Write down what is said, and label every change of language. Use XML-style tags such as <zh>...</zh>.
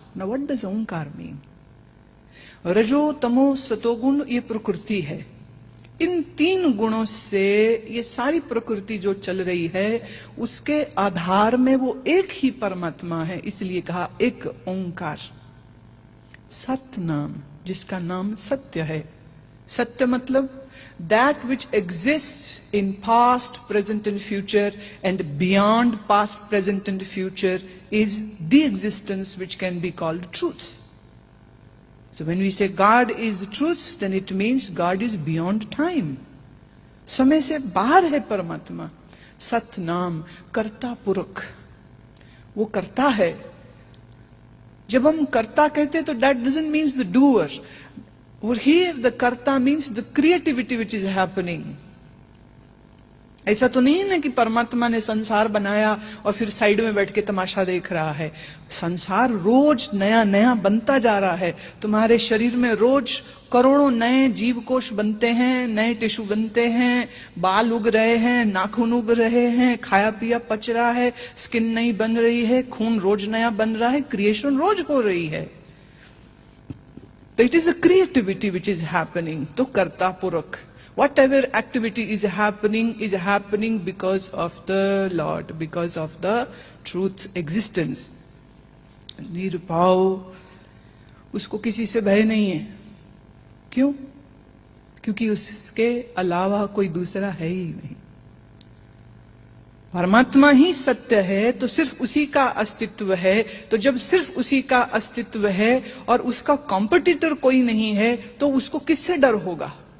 <en>Now what does Onkar mean?</en> <hi>रजो तमो सतोगुण ये प्रकृति है। इन तीन गुणों से ये सारी प्रकृति जो चल रही है, उसके आधार में वो एक ही परमात्मा है, इसलिए कहा एक ओंकार। सत्य नाम, जिसका नाम सत्य है। सत्य मतलब</hi> <en>that which exists in past, present and future, and beyond past, present and future is the existence which can be called truth. So when we say God is truth, then it means God is beyond time.</en> <hi>समय से बाहर है परमात्मा। सत नाम, कर्ता पुरख, वो करता है। जब हम कर्ता कहते हैं तो</hi> <en>that doesn't means the doer. Over here the karta means the creativity which is happening.</en> <hi>ऐसा तो नहीं है ना कि परमात्मा ने संसार बनाया और फिर साइड में बैठ के तमाशा देख रहा है। संसार रोज नया नया बनता जा रहा है। तुम्हारे शरीर में रोज करोड़ों नए जीव कोश बनते हैं, नए टिश्यू बनते हैं, बाल उग रहे हैं, नाखून उग रहे हैं, खाया पिया पच रहा है, स्किन नई बन रही है, खून रोज नया बन रहा है, क्रिएशन रोज हो रही है।</hi> <en>तो it is a creativity which is happening. तो कर्ता पुरख, whatever activity is happening because of the Lord, because of the truth existence.</en> <hi>निर्भाव, उसको किसी से भय नहीं है। क्यों? क्योंकि उसके अलावा कोई दूसरा है ही नहीं। परमात्मा ही सत्य है, तो सिर्फ उसी का अस्तित्व है। तो जब सिर्फ उसी का अस्तित्व है और उसका कॉम्पिटिटर कोई नहीं है, तो उसको किससे डर होगा?</hi>